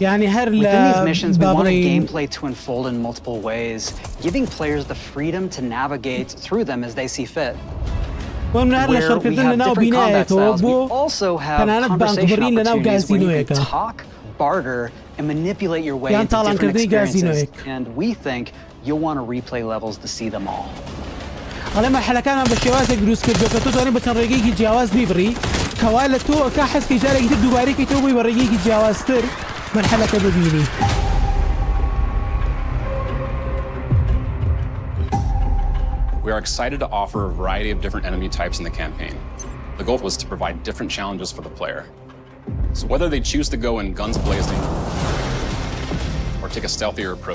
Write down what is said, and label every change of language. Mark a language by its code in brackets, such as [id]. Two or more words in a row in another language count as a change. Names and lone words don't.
[en] Within these missions, we wanted gameplay to unfold in multiple ways, giving players the freedom to navigate through them as they see fit. Where we have different combat styles, we also have conversation opportunities where you can talk, barter, and manipulate your way into different experiences. And we think you'll want to replay levels to see them all. [ckb] ئەڵێ مەرحەلەکانمان بە شێوازێک دروست کردو کە تۆ توانێت بە چەند ڕێگەیەکی جیاواز بیبڕی کەوا لە تۆ ئەکا حەزکەی جارێکی تر دووبارەیەکەیتەوە بۆی بە ڕێگەیەکی جیاوازتر مەرحەلەکە ببینی. [en] We are excited to offer a variety of different enemy types in the campaign. The goal was to provide different challenges for the player. So whether they choose to go in guns blazing or take a stealthier approach.